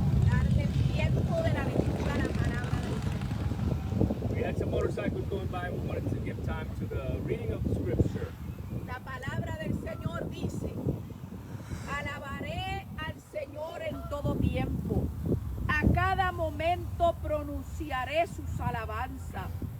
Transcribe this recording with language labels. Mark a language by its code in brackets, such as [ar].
[es] darle tiempo de la lectura a la palabra del Señor. [en] We had some motorcycles going by, and we wanted to give time to the reading of the Scripture. [es] La palabra del Señor dice, alabaré al Señor en todo tiempo. A cada momento pronunciaré sus alabanzas.